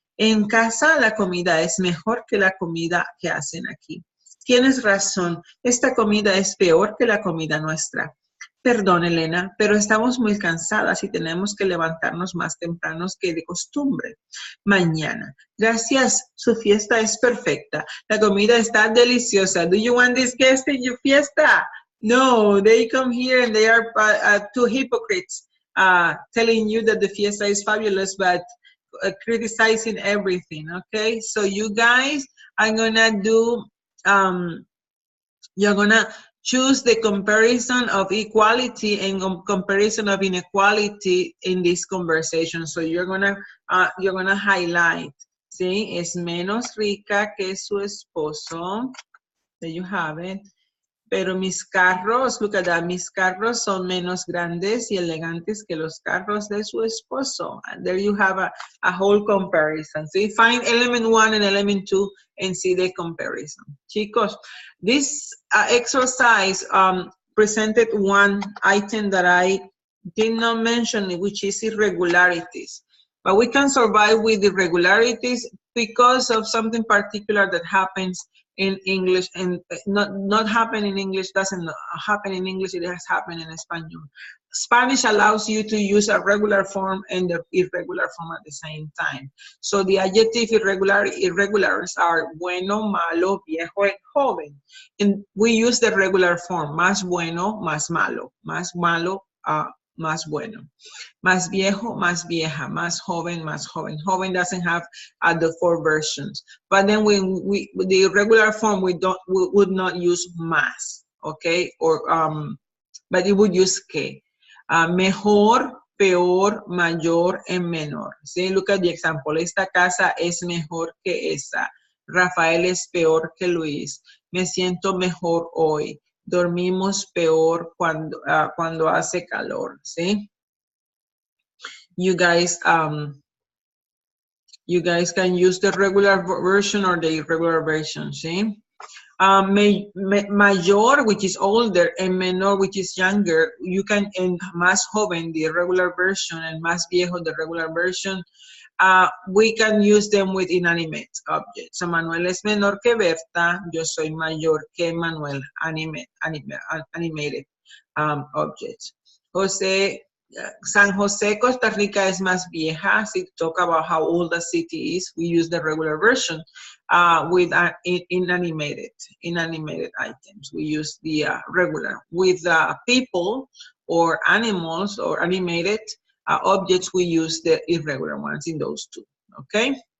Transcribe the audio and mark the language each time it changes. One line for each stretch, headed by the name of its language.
Spanish: En casa la comida es mejor que la comida que hacen aquí. Tienes razón, esta comida es peor que la comida nuestra. Perdón, Elena, pero estamos muy cansadas y tenemos que levantarnos más tempranos que de costumbre. Mañana. Gracias, su fiesta es perfecta. La comida está deliciosa.
English: Do you want these guests in your fiesta? No, they come here and they are two hypocrites telling you that the fiesta is fabulous, but criticizing everything, okay? So you guys are gonna do, you're gonna Choose the comparison of equality and comparison of inequality in this conversation. So you're gonna highlight.
Spanish: ¿Sí? Es menos rica que su esposo.
English: There you have it. Pero mis carros, look at that, mis carros son menos grandes y elegantes que los carros de su esposo. And there you have a whole comparison. So you find element 1 and element 2 and see the comparison. Chicos, this exercise presented one item that I did not mention, which is irregularities. But we can survive with irregularities because of something particular that happens in English, and not happen in English, doesn't happen in English, it has happened in Spanish. Spanish allows you to use a regular form and the irregular form at the same time. So the adjective irregulars are bueno, malo, viejo, and joven. And we use the regular form, más bueno, más malo, más bueno.
Spanish: Más viejo, más vieja, más joven, más joven.
English: Joven doesn't have the 4 versions. But then when with the regular form, we would not use más, okay? Or but it would use que. Mejor, peor, mayor, and menor. See, look at the example.
Spanish: Esta casa es mejor que esa. Rafael es peor que Luis. Me siento mejor hoy. Dormimos peor cuando hace calor. ¿Sí?
English: You guys can use the regular version or the irregular version. ¿Sí? Mayor, which is older, and menor, which is younger. You can, and más joven, the irregular version, and más viejo, the regular version. We can use them with inanimate objects.
Spanish: So Manuel es menor que Berta, yo soy mayor que Manuel,
English: animated objects.
Spanish: San Jose, Costa Rica es más vieja.
English: So to talk about how old the city is, we use the regular version with inanimated items. We use the regular. With people or animals or animated objects, we use the irregular ones in those two, okay?